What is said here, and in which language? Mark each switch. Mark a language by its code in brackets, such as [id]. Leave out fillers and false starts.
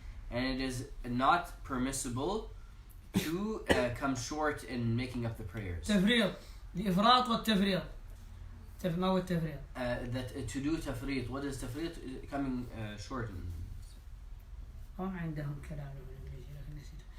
[en] And it is not permissible to come short in making up the prayers. [ar] تفريط، الإفراط والتفريط. ما هو التفريط؟ [en] That to do تفريط. What is تفريط? Coming short. [ar] هم عندهم كلام بالإنجليزي لكن نسيته.